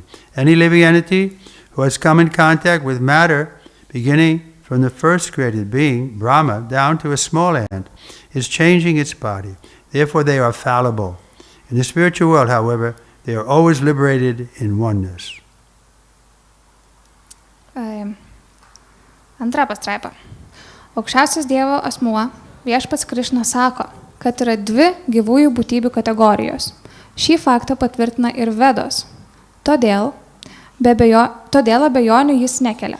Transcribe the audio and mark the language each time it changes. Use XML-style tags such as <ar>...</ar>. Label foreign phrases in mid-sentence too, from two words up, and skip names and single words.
<en>Any living entity who has come in contact with matter, beginning from the first created being, Brahma, down to a small ant, is changing its body. Therefore they are fallible. In the spiritual world, however, they are always liberated in oneness.</en> <lt>Antra pastraipa. Aukščiausias Dievo asmuo, viešpats Krišna, sako, kad yra 2 gyvųjų būtybių kategorijos. Šį faktą patvirtina ir Vedos. Todėl abejonių jis nekelia.</lt>